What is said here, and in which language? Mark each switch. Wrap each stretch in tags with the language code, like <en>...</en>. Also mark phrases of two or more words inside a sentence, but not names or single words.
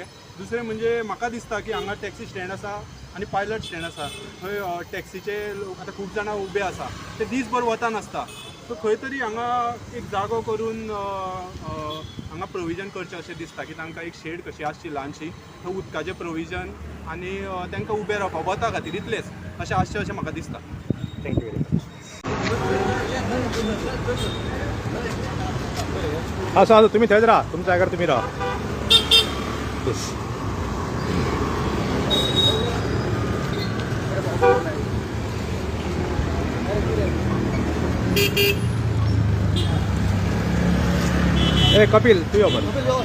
<kok>दुसरें म्हणजे म्हाका दिसता की हांगा टॅक्सी स्टँड आसा आनी पायलट स्टँड आसा थंय टॅक्सीचे लोक आतां खूब जाणां उबे आसा ते दीसभर वता नासता. सो खंय तरी हांगा एक जागो करून हांगा प्रोविजन करचें अशें दिसता की तांकां एक शेड कशी आसची ल्हानशी थंय उदकाचें प्रोविजन आनी तांकां उबें रावपाक वता खातीर इतलेंच अशें आसचें अशें म्हाका दिसता.</kok> <en>thank you very much.</en> <mr>हां तुम्ही थंयच राहा तुमच्या जाग्यार तुम्ही राहा.</mr> <kok>येस ए कपिल तू यो बरं.</kok>